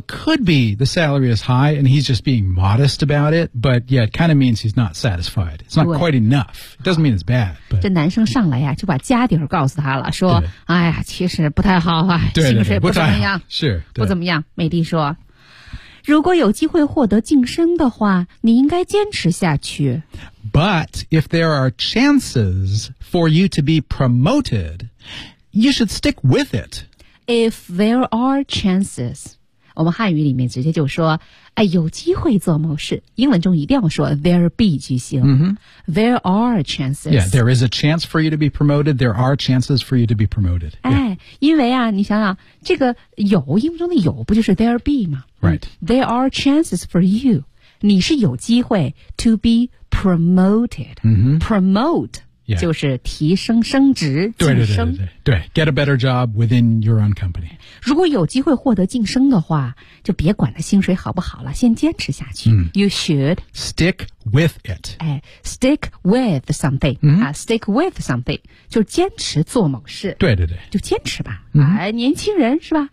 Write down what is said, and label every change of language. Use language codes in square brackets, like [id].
[en] Could be the salary is high and he's just being modest about it. But yeah, it kind of means he's not satisfied. It's not quite enough. It doesn't mean it's bad. But, [zh] 这男生上来呀、啊、就把家底告诉他了说哎呀其实不太好啊薪水不怎么样。是不怎么样美丽说。如果有机会获得晋升的话你应该坚持下去。 [en] But if there are chances for you to be promoted,You should stick with it. If there are chances, [zh] 我们汉语里面直接就说、哎、有机会做某事。英文中一定要说 there be 句型、 mm-hmm. [en] There are chances. Yeah, there is a chance for you to be promoted. There are chances for you to be promoted.、Yeah. [zh] 哎、因为啊你想想这个有英文中的有不就是 there be 吗 [en] Right. There are chances for you. [zh] 你是有机会 [en] to be promoted.、 Mm-hmm. Promote. Yeah. [zh] 就是提升升职 [en] 对对对 对 get a better job within your own company [zh] 如果有机会获得晋升的话就别管他薪水好不好了先坚持下去、 mm. [en] You should stick with it、哎、stick with something、 mm-hmm. [zh] 啊、stick with something 就坚持做某事对对对就坚持吧、 mm-hmm. 啊、年轻人是吧、